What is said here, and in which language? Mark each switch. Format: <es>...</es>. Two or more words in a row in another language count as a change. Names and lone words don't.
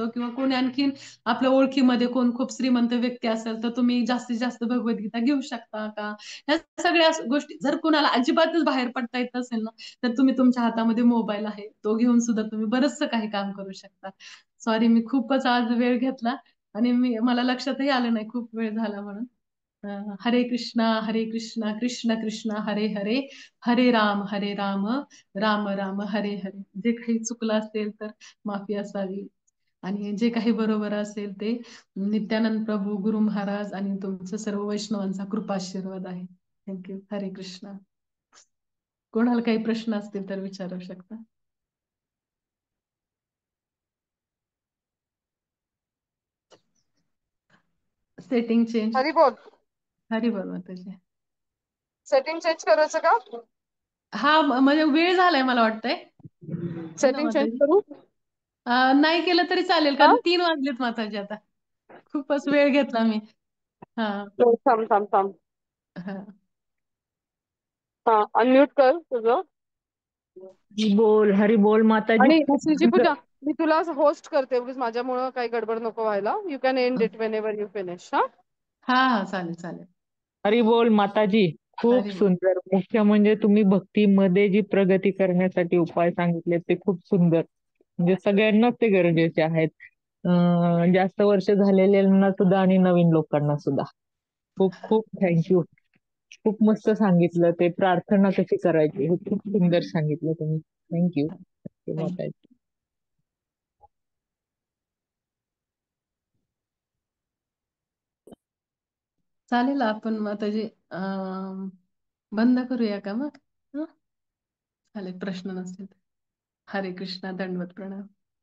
<mr>किंवा कोणी आणखीन आपल्या ओळखीमध्ये कोण खूप श्रीमंत व्यक्ती असेल तर तुम्ही जास्तीत जास्त भगवद्गीता घेऊ शकता का, ह्या सगळ्या गोष्टी. जर कुणाला अजिबातच बाहेर पडता येत असेल ना, तर तुम्ही तुमच्या हातामध्ये मोबाईल आहे तो घेऊन सुद्धा तुम्ही बरचसं काही काम करू शकता. सॉरी, मी खूपच आज वेळ घेतला आणि मला लक्षातही आलं नाही खूप वेळ झाला म्हणून. हरे कृष्णा कृष्ण कृष्ण हरे हरे, हरे राम राम राम हरे हरे. जे काही चुकलं असेल तर माफी असावी, आणि जे काही बरोबर असेल ते नित्यानंद प्रभू गुरु महाराज आणि तुमचं सर्व वैष्णवांचा कृपाशीर्वाद आहे. थँक्यू. हरे कृष्णा. कोणाला काही प्रश्न असतील तर विचारू शकता.</mr> <en>setting change.</en> <mr>हरी बोल. हरी बोल माताजी.</mr> <en>setting change</en> <mr>करायचं का? हा म्हणजे वेळ झालाय मला वाटतंय.</mr> <hi>है ना</hi> <en>setting change</en> <mr>माताजी? करू? नाही केलं तरी चालेल, हा कारण 3 वाजलेत माताजी आता. खूपच वेळ घेतला मी. हा. थांब थांब थांब. हा. हा, अनम्यूट कर तुझं. हरी बोल माताजी. आणि खूप श्रीजी सुंदर. पूजा, मी तुला होस्ट करते, उगीच माझ्यामुळं काही गडबड नको व्हायला.</mr> <en>You can end it whenever you finish.</en> <mr>हा हा हा, चालेल चालेल. हरी बोल माताजी. खूप हरी बोल. सुंदर. मुख्य म्हणजे तुम्ही भक्तीमध्ये जी प्रगती करण्यासाठी उपाय सांगितले ते खूप सुंदर. म्हणजे सगळ्यांनाच ते गरजेचे आहेत. जास्त वर्ष झालेल्यांना सुद्धा आणि नवीन लोकांना सुद्धा. खूप खूप थँक्यू. खूप मस्त सांगितलं ते, प्रार्थना कशी करायची हे खूप सुंदर सांगितलं तुम्ही. थँक्यू थँक्यू. माताजी. चालेल, आपण माताजी बंद करूया का मग? हं? चालेल, प्रश्न नसतील तर. हरे कृष्णा, दंडवत प्रणाम.</mr>